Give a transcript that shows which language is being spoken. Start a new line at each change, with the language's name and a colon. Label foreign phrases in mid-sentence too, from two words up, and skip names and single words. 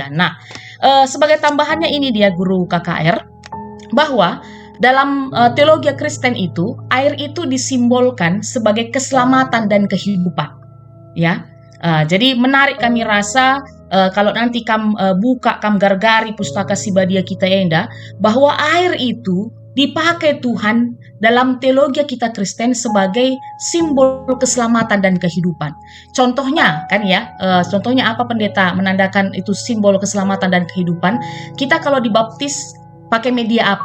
Indonesian: Nah, sebagai tambahannya ini dia guru KKR, bahwa dalam teologi Kristen itu, air itu disimbolkan sebagai keselamatan dan kehidupan. Ya, jadi menarik kami rasa kalau nanti buka
Batak Karo: gargari pustaka Sibadia
Indonesian: kita Enda, bahwa air itu dipakai Tuhan dalam teologi kita Kristen sebagai simbol keselamatan dan kehidupan. Contohnya kan ya, contohnya apa pendeta menandakan itu simbol keselamatan dan kehidupan? Kita kalau dibaptis pakai media apa?